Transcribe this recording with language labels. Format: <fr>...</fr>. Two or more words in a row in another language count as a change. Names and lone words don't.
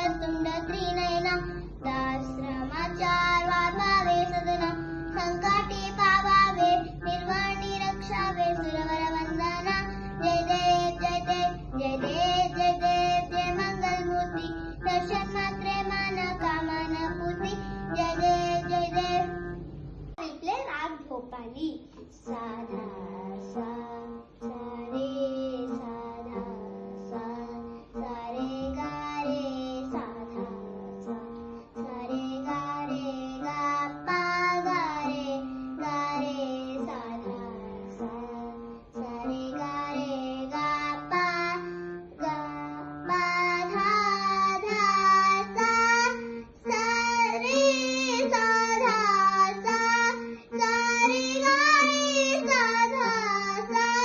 <mr>तुंड त्रिनयना दाश्रमाचार वाभावे सदना संकटी पावावे निर्वाणी रक्षावे सुरवर वंदना जय देव जय देव जय देव जय देव जय मंगल मूर्ती दर्शन मात्रे मान कामना पूर्ती जय देव</mr> <en>we play rag bhopali sadha sa re sadha sa re ga re sadha sa re ga pa ga re sadha sa re ga pa dha dha sa re sadha sa re ga re sadha</en>